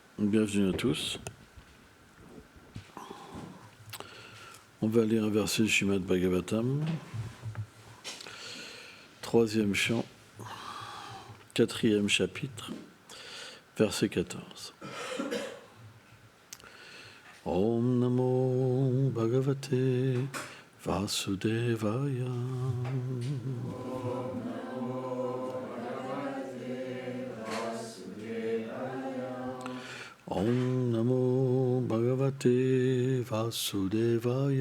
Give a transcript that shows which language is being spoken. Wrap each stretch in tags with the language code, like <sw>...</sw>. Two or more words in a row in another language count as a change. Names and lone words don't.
<fr>Bienvenue à tous. On va lire un verset du Srimad Bhagavatam, 3e chant, 4e chapitre, verset 14.</fr> <sa>Om Namo Bhagavate Vasudevaya. Om Namo Bhagavate Vasudevaya.</sa>